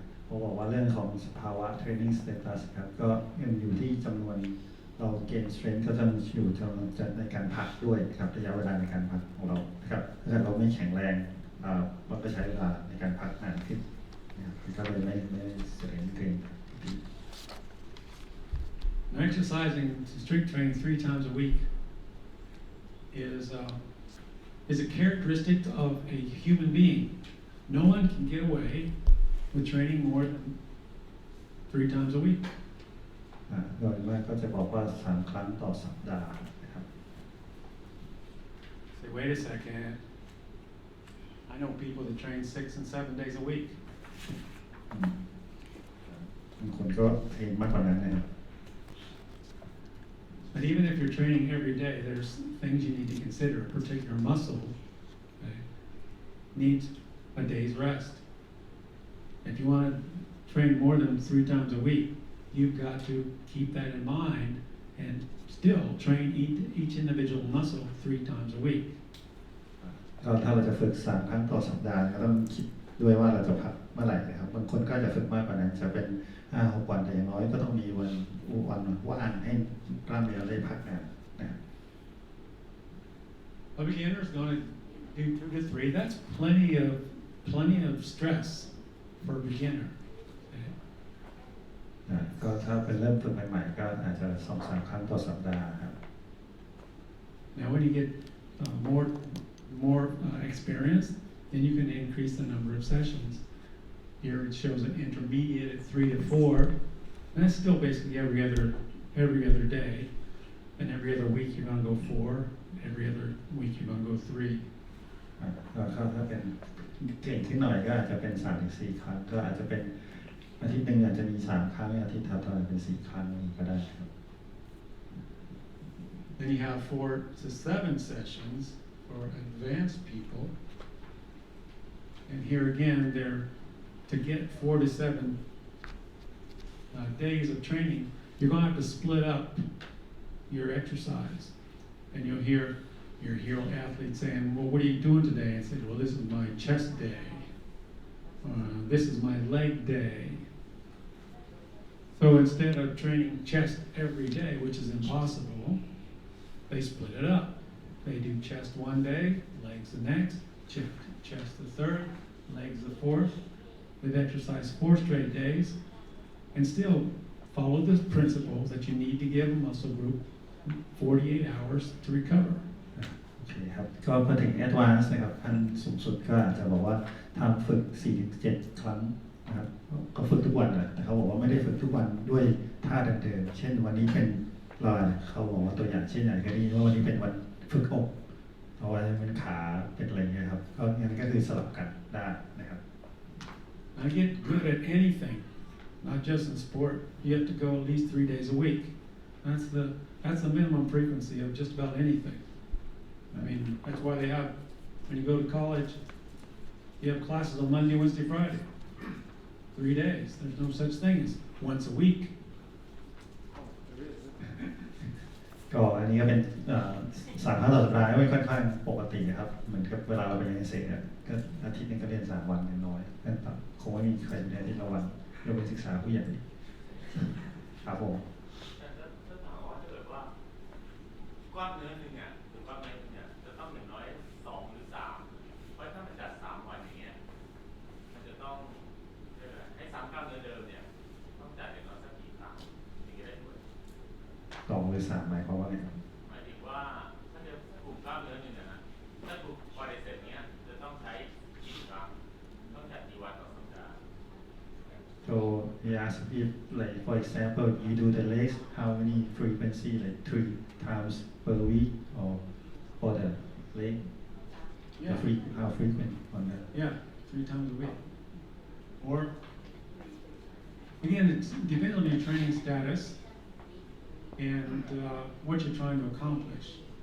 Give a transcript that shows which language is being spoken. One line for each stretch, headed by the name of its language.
Thai: ผมบอกว่าเรื่องของสภาวะ training status ครับก็ยังอยู่ที่จำนวนเรา
English: gain strength
Thai: ก็จะอยู่ในการพักด้วยครับระยะเวลาในการพักของเราครับถ้าเราไม่แข็งแรงเราก็ใช้เวลาในการพักนานขึ้นนะครับก็เลยไม่เสริมเกรง
English: Now, exercising strength training 3 times a week is a characteristic of a human being. No one can get away with training more than 3 times a week.
Thai: โดยมากก็จะบอกว่า3 ครั้งต่อสัปดาห์นะครับ
English: Say, wait a second. I know people that train 6 and 7 days a week.
Thai: บางคนก็เทรนมากกว่านั้นนะครับ
English: But even if you're training every day, there's things you need to consider. A particular muscle needs a day's rest. If you want to train more than 3 times a week, you've got to keep that in mind and still train each individual muscle 3 times a week.
Thai: ก็ถ้าเราจะฝึก3 ครั้งต่อสัปดาห์ก็ต้องคิดด้วยว่าเราจะพักเมื่อไหร่นะครับบางคนก็จะฝึกมากกว่านั้นจะเป็น5-6 วันแต่อย่างน้อยก็ต้องมีวันว่างให้กล้ามเนื้อได้พักงานนะ
English: A beginner is going to do 2 to 3. That's plenty of stress for a beginner.
Thai: ก็ถ้าเป็นเริ่มฝึกใหม่ๆก็อาจจะ 2-3 ครั้งต่อสัปดาห์ครับ
English: Now, when you get more experience, then you can increase the number of sessions. Here it shows an intermediate at 3 to 4, and that's still basically every other day. And every other week you're going to go 4. Every other week you're going to go 3.
Thai: ก็ถ้าเป็นเก่งขึ้นหน่อยก็อาจจะเป็น 3-4 ครั้งก็อาจจะเป็นอาทิตย์หนึ่งอาจจะมี3 ครั้งอาทิตย์ถัดไปเป็น4 ครั้งก็ได้ครับ
English: Then you have 4 to 7 sessions for advanced people. And here again, to get 4 to 7 days of training, you're going to have to split up your exercise. And you'll hear your hero athlete saying, well, what are you doing today? And say, well, this is my chest day. This is my leg day. So instead of training chest every day, which is impossible, they split it up. They do chest 1 day, legs the next, chest the 3rd, legs the 4th. They've exercised 4 straight days and still follow the principle that you need to give a muscle group 48 hours to recover.
Thai: โอเคครับก็พอถึง Advanced นะครับขั้นสูงสุดก็อาจจะบอกว่าทำฝึก 4-7 ครั้ง นะครับก็ฝึกทุกวันแหละแต่เขาบอกว่าไม่ได้ฝึกทุกวันด้วยท่าเดิมๆเช่นวันนี้เป็นเขาบอกว่าตัวอย่างเช่นอย่างก็ดีว่าวันนี้เป็นวันฝึกอกเอาไว้เป็นขาเป็นอะไรเงี้ยครับก็งั้นก็คือสลับกันได้นะครับ
English: I get good at anything, not just in sport. You have to go at least 3 days a week. That's the minimum frequency of just about anything. I mean, that's why they have, when you go to college, you have classes on Monday, Wednesday, Friday. 3 days. There's no such thing as once a week.
Thai: ก็อันนี้ก็เป็น3 ครั้งต่อสัปดาห์ก็เป็นค่อนข้างปกตินะครับเหมือนกับเวลาเราไปเรียนเสร็จก็อาทิตย์นึงก็เรียน3 วันน้อยๆนั่นคงไม่มีใครเรียนอาทิตย์ละวันยกเว้นศึกษาผู้ใหญ่ครับผม ถ้าถามว่าถ้าเกิดว่ากล้ามเนื้อหนึ่งอ่ะหรือกล้ามเนื้อหนึ่งเนี่ยจะต้องอย่างน้อย2 หรือ 3เพราะถ้ามันจัด3 วันอย่างเงี้ยมันจะต้องให้ซ้ำกล้ามเนื้อเดิมเนี่ยต้องจัดอย่างน้อยสักกี่ครั้งถึงจะได้ผล 2 หรือ 3หมายความว่าไงครับ หมายถึงว่าถ้าจะกลุ่มกล้ามเนื้อหนึ่งนะถ้ากลุ่มควอดริเซปเนี้ยจะต้องใช้กี่ครั้งต้องจัดกี่วันต่อสัปดาห์
English: So he asked if, like, for example, you do the legs, how many frequency, like 3 times per week, or for the leg, Yeah, how frequent on that? yeah, 3 times a week. Or, again, it depends on your training status and what you're trying to accomplish.